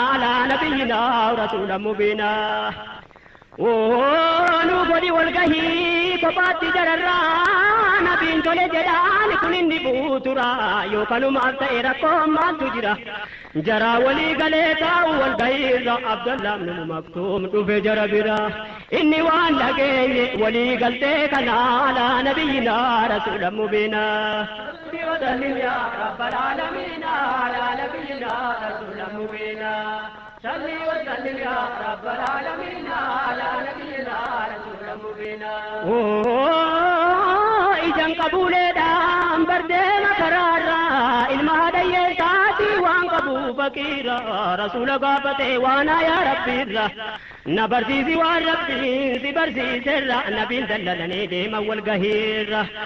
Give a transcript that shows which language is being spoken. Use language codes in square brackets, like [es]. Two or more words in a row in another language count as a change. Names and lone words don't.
[ar] على نبينا رسولا مبينا. [om] Oo, nu godhi wal gahii kophaatti jararraa, nabiin tole jedhaan kun inni buutura, yoo kanumaaf ta'e rakkoon maaltu jira? Jaraa walii galee taa'u wal gahii irra, Abdallah ibn Maktuum dhufe jara bira. Inni waan dhageenye walii galtee kana [ar] على نبينا رسولا مبينا. وسلم يا رب العالمين على نبينا رسول مبينا. صل وسلم يا رب العالمين على نبينا رسول مبين. [om] Oo, ijaan qabuuleedhaan bardee makaraarraa, ilma haadha hiyyeessaati waan qabu faqiira. Rasuula gaafate waan yaa Rabbiirra. Na barsiisi waan Rabbiin si barsiiserra, nabiin dallalanii deeman wal gahiirra.